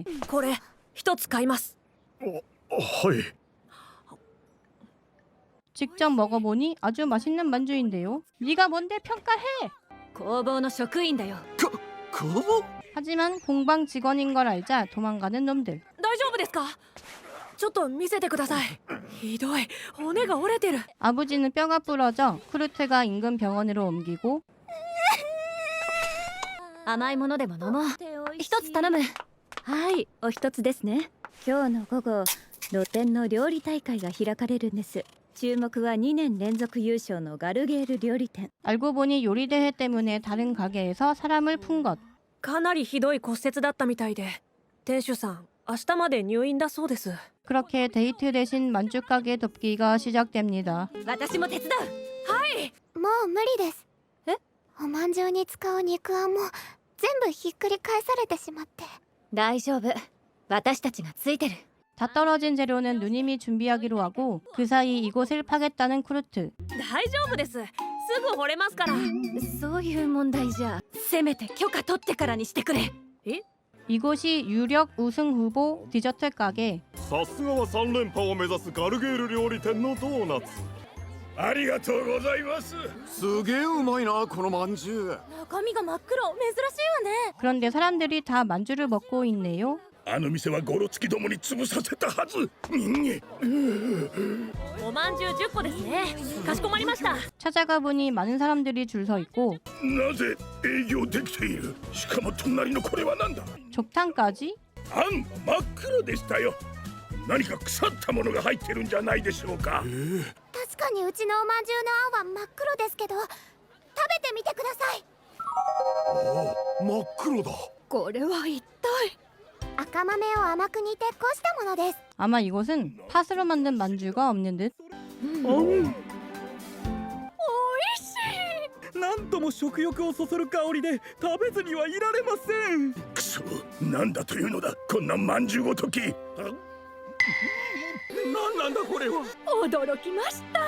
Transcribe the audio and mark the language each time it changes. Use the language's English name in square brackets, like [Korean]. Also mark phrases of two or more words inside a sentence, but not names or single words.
[Japanese] これ一つ買います。はい。 [Korean] 직접 먹어보니 아주 맛있는 만주인데요. 네가 뭔데 평가해? [Japanese] 工房の職員だよ。工房？ [Korean] 하지만 공방 직원인 걸 알자 도망가는 놈들. [Japanese] 大丈夫ですか。ちょっと見せてください。ひどい、骨が折れてる。 [Korean] 아버지는 뼈가 부러져 크루트가 인근 병원으로 옮기고 [Japanese] 甘いものでも飲もう。一つ頼む。はい、お一つですね。今日の午後、露店の料理大会が開かれるんです。注目は2年連続優勝のガルゲール料理店。 [Korean] 알고 보니 요리 대회 때문에 다른 가게에서 사람을 푼 것. [Japanese] かなりひどい骨折だったみたいで、店主さん明日まで入院だそうです。 [Korean] 그렇게 데이트 대신 만주 가게 돕기가 시작됩니다. [Japanese] 私も手伝う。はい。もう無理です。え？おまんじゅうに使う肉あんも全部ひっくり返されてしまって。大丈夫。私たちがついてる。 [Korean] 다 떨어진 재료는 누님이 준비하기로 하고 그 사이 이곳을 파겠다는 크루트. [Japanese] 大丈夫です。すぐ掘れますから。そういう問題じゃ。せめて許可取ってからにしてくれ。え？ [Korean] 이곳이 유력 우승 후보 디저트 가게. [Japanese] さすがは3連覇を目指すガルゲール料理店のドーナツ。ありがとうございます。すげえうまいなこのまんじゅう。中身が真っ黒、珍しいわね。 [Korean] 그런데 사람들이 다 만주를 먹고 있네요. [Japanese] あの店はゴロつきどもに潰させたはず。おまんじゅう10個ですね。かしこまりました。 [Korean] 찾아가 보니 많은 사람들이 줄 서 있고 [Japanese] なぜ営業できている。しかも隣のこれはなんだ。 [Korean] 족탕까지? [Japanese] あん真っ黒でしたよ。何か腐ったものが入ってるんじゃないでしょうか。確かにうちのおまんじゅうのあんは真っ黒ですけど、食べてみてください。真っ黒だ。これは一体。赤豆を甘く煮てこしたものです。 [Korean] 아마 이곳은 팥으로 만든 만주가 없는 듯. [Japanese] なんとも食欲をそそる香りで食べずにはいられません。くそ、なんだというのだ。こんなまんじゅうごとき。なんだこれは。驚きました。